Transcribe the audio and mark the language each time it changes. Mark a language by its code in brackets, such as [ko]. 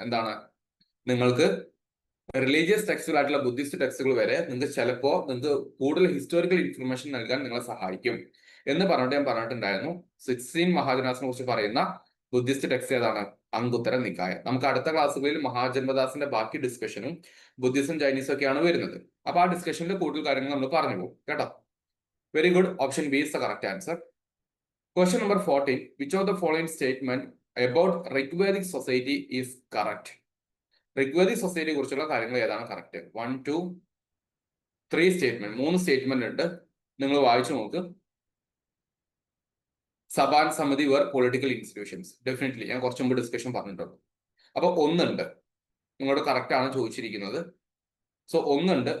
[ml] എന്താണ്, നിങ്ങൾക്ക് religious ടെക്സ്റ്റുകളായിട്ടുള്ള Buddhist ടെക്സ്റ്റുകൾ വരെ നിങ്ങൾക്ക് ചിലപ്പോൾ നിങ്ങൾക്ക് കൂടുതൽ ഹിസ്റ്റോറിക്കൽ ഇൻഫർമേഷൻ നൽകാൻ നിങ്ങളെ സഹായിക്കും എന്ന് പറഞ്ഞിട്ട് ഞാൻ പറഞ്ഞിട്ടുണ്ടായിരുന്നു. 16 മഹാജനാസിനെ കുറിച്ച് പറയുന്ന ബുദ്ധിസ്റ്റ് ടെക്സ്റ്റ് ഏതാണ്? അങ്കുത്തര നിക്കായ. നമുക്ക് അടുത്ത ക്ലാസ്സുകളിൽ മഹാജന്മദാസിന്റെ ബാക്കി ഡിസ്കഷനും ബുദ്ധിസം ചൈനീസും ഒക്കെയാണ് വരുന്നത്. അപ്പൊ ആ ഡിസ്കഷനിൽ കൂടുതൽ കാര്യങ്ങൾ നമ്മൾ പറഞ്ഞു പോകും കേട്ടോ. [en] Very good. Option B is the correct answer. Question number 14. Which of the following statement about Rigvedic society is correct? [ml] Rigvedic society കുറിച്ചുള്ള കാര്യങ്ങൾ ഏതാണ് കറക്റ്റ്? 1, 2, 3 സ്റ്റേറ്റ്മെന്റ്. 3 സ്റ്റേറ്റ്മെന്റ് ഉണ്ട്, നിങ്ങൾ വായിച്ചു നോക്ക്. [en] Sabha and Samiti were political institutions. [ml] ഡെഫിനറ്റ്ലി ഞാൻ കുറച്ചു മുമ്പ് ഡിസ്കഷൻ പറഞ്ഞിട്ടുണ്ട്. അപ്പൊ ഒന്നുണ്ട്, നിങ്ങളോട് കറക്റ്റ് ആണ് ചോദിച്ചിരിക്കുന്നത്. സോ ഒന്നുണ്ട്.